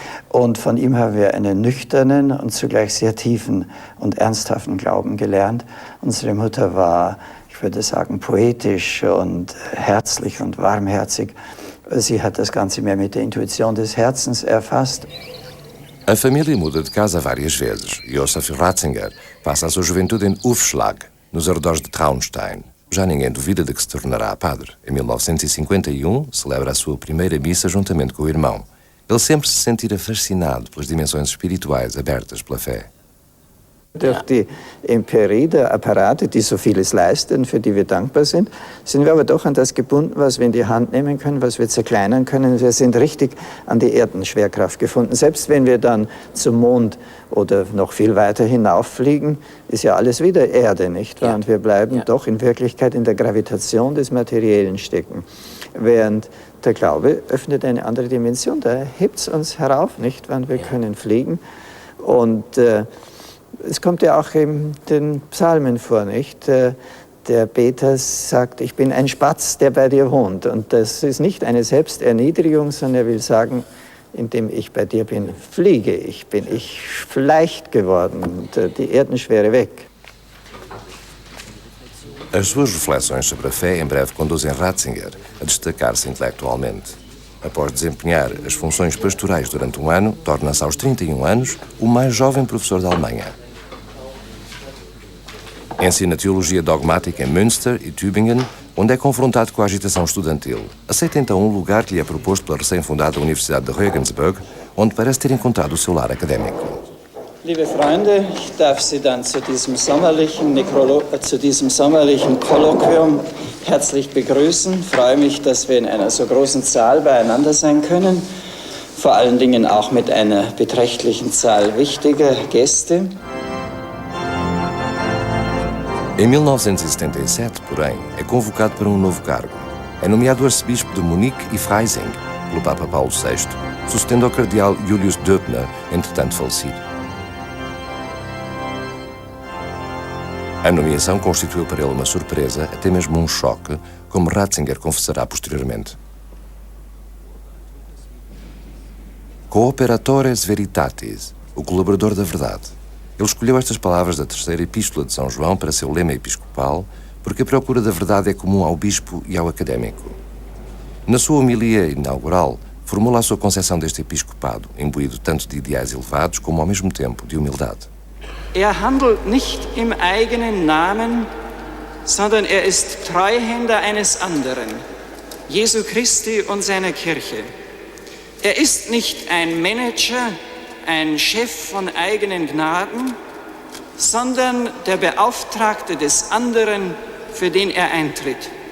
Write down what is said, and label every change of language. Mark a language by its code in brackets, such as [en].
[de] Und von ihm haben wir einen nüchternen und zugleich sehr tiefen und ernsthaften Glauben gelernt. Unsere Mutter war, ich würde sagen, poetisch und herzlich und warmherzig. Sie hat das Ganze mehr mit der Intuition des Herzens erfasst. [pt] A família muda de casa várias vezes. Josef Ratzinger passa a sua juventude em Ufschlag, nos arredores de Traunstein. Já ninguém duvida de que se tornará padre. Em 1951, celebra a sua primeira missa juntamente com o irmão. Ele sempre se sentira fascinado pelas dimensões espirituais abertas pela fé. [de] Durch die Empirie der Apparate, die so vieles leisten, für die wir dankbar sind wir aber doch an das gebunden, was wir in die Hand nehmen können, was wir zerkleinern können. Wir sind richtig an die Erdenschwerkraft gefunden. Selbst wenn wir dann zum Mond oder noch viel weiter hinauffliegen, ist ja alles wieder Erde, nicht wahr? Und wir bleiben doch in Wirklichkeit in der Gravitation des Materiellen stecken. Während der Glaube öffnet eine andere Dimension, da hebt es uns herauf, nicht wahr? Wir können fliegen und es kommt ja auch in den Psalmen vor, nicht? Der Beter sagt, ich bin ein Spatz, der bei dir wohnt. Und das ist nicht eine Selbsterniedrigung, sondern er will sagen, indem ich bei dir bin, fliege ich, bin ich leicht geworden und die Erdenschwere weg. [pt] As suas reflexões sobre a fé em breve conduzem Ratzinger a destacar-se intelectualmente. Após desempenhar as funções pastorais durante um ano, torna-se aos 31 anos o mais jovem professor da Alemanha. Ensina teologia dogmática em Münster e Tübingen, onde é confrontado com a agitação estudantil. Aceita então um lugar que lhe é proposto pela recém-fundada Universidade de Regensburg, onde parece ter encontrado o seu lar académico. [de] Liebe Freunde, ich darf Sie dann zu diesem sommerlichen Kolloquium herzlich begrüßen. Ich freue mich, dass wir in einer so großen Zahl beieinander sein können. Vor allen Dingen auch mit einer beträchtlichen Zahl wichtiger Gäste. [pt] Em 1977, porém, é convocado para um novo cargo. É nomeado arcebispo de Munique e Freising pelo Papa Paulo VI, sucedendo ao cardeal Julius Döbner, entretanto falecido. A nomeação constituiu para ele uma surpresa, até mesmo um choque, como Ratzinger confessará posteriormente. [la] Cooperatores veritatis, [pt] o colaborador da verdade. Ele escolheu estas palavras da terceira epístola de São João para seu lema episcopal, porque a procura da verdade é comum ao bispo e ao académico. Na sua homilia inaugural, formula a sua concepção deste episcopado, imbuído tanto de ideais elevados como, ao mesmo tempo, de humildade. [de] Handelt nicht im eigenen Namen, sondern ist Treuhänder eines anderen, Jesu Christi und seiner Kirche. Ist nicht ein Manager, ein Chef von eigenen Gnaden, sondern der Beauftragte des anderen, für den eintritt.